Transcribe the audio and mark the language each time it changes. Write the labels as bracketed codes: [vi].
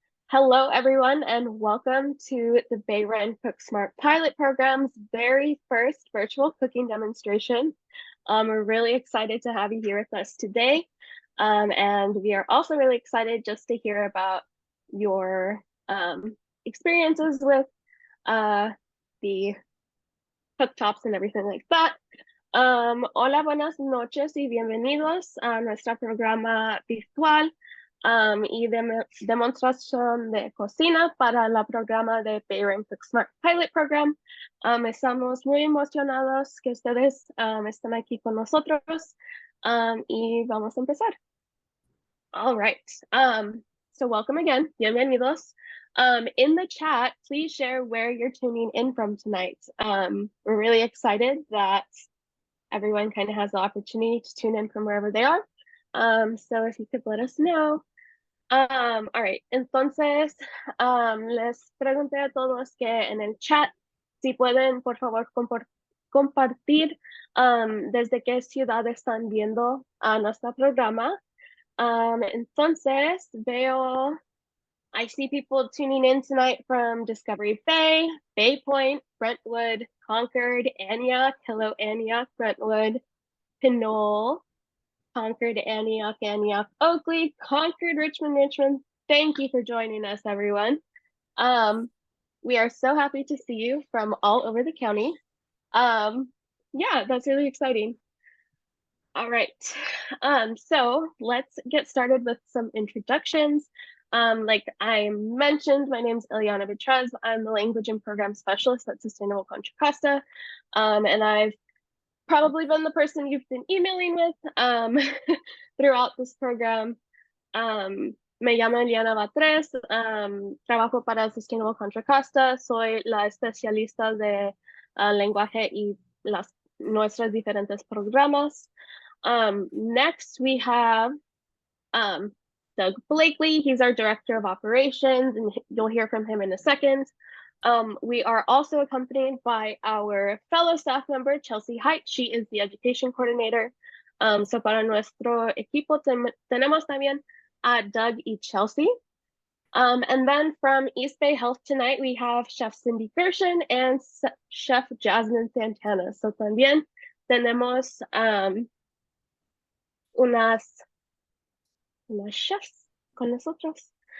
[en] Hello, everyone, and welcome to the Bay Run CookSmart pilot program's very first virtual cooking demonstration. We're really excited to have you here with us today. And we are also really excited just to hear about your experiences with the cooktops and everything like that. [es] Hola, buenas noches y bienvenidos a nuestro programa virtual y demostración de cocina para el programa de Parent Cook Smart Pilot Program. Estamos muy emocionados que ustedes estén aquí con nosotros y vamos a empezar. [en] All right. So welcome again. [es] Bienvenidos. [en] In the chat, please share where you're tuning in from tonight. We're really excited that everyone kind of has the opportunity to tune in from wherever they are. So if you could let us know. [es] All right, entonces les pregunté a todos que en el chat si pueden por favor compartir desde qué ciudad están viendo a nuestro programa. Entonces veo, [en] I see people tuning in tonight from Discovery Bay, Bay Point, Brentwood, Concord, Antioch, hello Antioch, Brentwood, Pinole, Concord, Antioch, Antioch, Oakley, Concord, Richmond, Richmond. Thank you for joining us, everyone. We are so happy to see you from all over the county. Yeah, that's really exciting. All right. So let's get started with some introductions. Like I mentioned, my name is Ileana Vitrez. I'm the language and program specialist at Sustainable Contra Costa. And I've probably been the person you've been emailing with throughout this program. [es] Me llamo Eliana Batres, trabajo para Sustainable Contra Costa, soy la especialista de lenguaje y nuestros diferentes programas. [en] Next, we have Doug Blakely. He's our Director of Operations, and you'll hear from him in a second. We are also accompanied by our fellow staff member, Chelsea Height. She is the Education Coordinator. [es] So para nuestro equipo tenemos también a Doug y Chelsea. [en] And then from East Bay Health tonight, we have Chef Cindy Gershon and Chef Jasmine Santana. [es] So también tenemos unas chefs con nosotros.